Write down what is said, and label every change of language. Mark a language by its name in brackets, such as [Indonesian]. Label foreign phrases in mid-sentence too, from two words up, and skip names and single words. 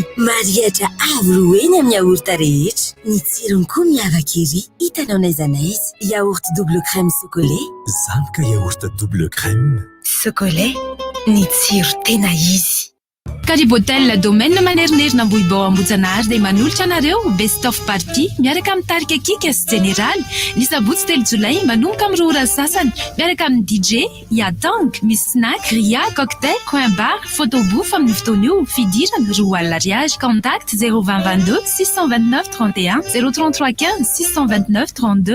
[Malagasy] Mariatra avo roeny amin'ny yaourt rehetra. Ny tsirony koa miavaka ery. Hitanao n'aiza n'aiza. [French] Yaourt double crème chocolat. [Malagasy] Zany ka [French] yaourt double crème. [Malagasy] Chocolat, ny tsiro tena izy. Karibotel domaine manerinerina Ambohibao Ambojanaary dia manolotra anareo [English] best of party [Malagasy] miaraka amin'ny tarika kika sy général ny sabotsy 3 jolay manomboka amin'ny 2 ora sasany miaraka amin'ny DJ Yatang misy snack, ria, cocktail, [English] coin bar, [Malagasy] photobooth amin'ny fotoana io fidirana 2 alina ariary. Contact 02022 629 31 033 15 629 32.